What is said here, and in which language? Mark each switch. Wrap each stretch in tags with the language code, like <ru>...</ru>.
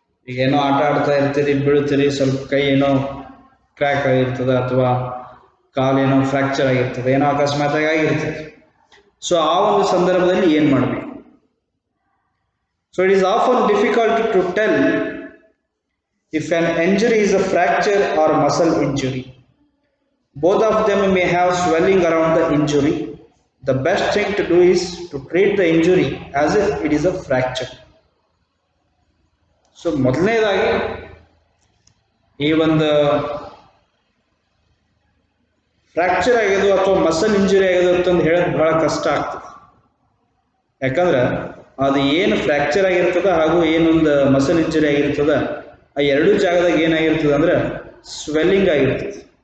<kn>ಈಗ ಏನೋ ಆಟ ಆಡ್ತಾ ಇರ್ತೀರಿ, ಬೀಳ್ತೀರಿ, ಸ್ವಲ್ಪ ಕೈ ಏನೋ ಕ್ರ್ಯಾಕ್ ಆಗಿರ್ತದೆ ಅಥವಾ ಕಾಲೇನೋ ಫ್ರ್ಯಾಕ್ಚರ್ ಆಗಿರ್ತದೆ, ಏನೋ ಅಕಸ್ಮಾತ್ ಆಗಿರ್ತದೆ. ಸೊ ಆ ಒಂದು ಸಂದರ್ಭದಲ್ಲಿ ಏನು ಮಾಡಬೇಕು?</kn> <en>So it is often difficult to tell if an injury is a fracture or muscle injury. Both of them may have swelling around the injury. The best thing to do is to treat the injury as if it is a fracture.</en> <kn>So ಮೊದಲನೇದಾಗಿ ಈ ಒಂದು fracture ಆಗೋದು ಅಥವಾ muscle injury ಆಗೋದು ಅಂತಂದು ಹೇಳೋದು ಬಹಳ ಕಷ್ಟ ಆಗ್ತದೆ. ಯಾಕಂದ್ರೆ ಅದು ಏನು ಫ್ರ್ಯಾಕ್ಚರ್ ಆಗಿರ್ತದೆ ಹಾಗೂ ಏನೊಂದು ಮಸಲ್ ಇಂಜುರಿ ಆಗಿರ್ತದೆ, ಆ ಎರಡೂ ಜಾಗದಾಗ ಏನಾಗಿರ್ತದೆ ಅಂದ್ರೆ ಸ್ವೆಲ್ಲಿಂಗ್ ಆಗಿರ್ತದೆ.</kn>